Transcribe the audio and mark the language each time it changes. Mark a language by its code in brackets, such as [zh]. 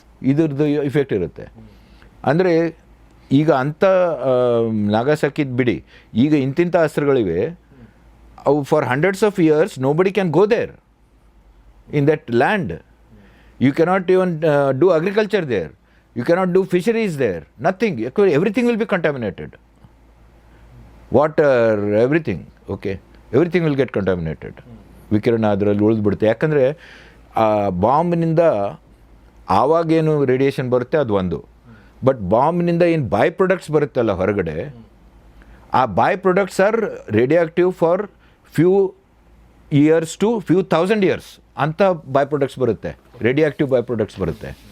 [kn] ಇದ್ರದ್ದು ಇಫೆಕ್ಟ್ ಇರುತ್ತೆ. ಅಂದರೆ ಈಗ ಅಂಥ ನಾಗಾಸಾಕಿದ್ ಬಿಡಿ, ಈಗ ಇಂತಿಂಥ ಅಸ್ತ್ರಗಳಿವೆ, ಅವು [en] For hundreds of years nobody can go there in that land. You cannot even do agriculture there. You cannot do fisheries there. Nothing. Everything will be contaminated. Water, everything. Okay. Everything will get contaminated. [kn] ವಿಕಿರಣ ಅದರಲ್ಲಿ ಉಳಿದ್ಬಿಡುತ್ತೆ. ಯಾಕಂದರೆ ಆ ಬಾಂಬ್ನಿಂದ ಆವಾಗೇನು radiation ಬರುತ್ತೆ ಅದು ಒಂದು. But ಬಾಂಬ್ನಿಂದ ಏನು by products ಬರುತ್ತಲ್ಲ ಹೊರಗಡೆ, ಆ by products [en] are radioactive for few years to few thousand years [kn] ಅಂತ ಬೈ ಪ್ರೊಡಕ್ಟ್ಸ್ ಬರುತ್ತೆ, ರೇಡಿಯೋ ಆಕ್ಟಿವ್ ಬೈ ಪ್ರೊಡಕ್ಟ್ಸ್ ಬರುತ್ತೆ.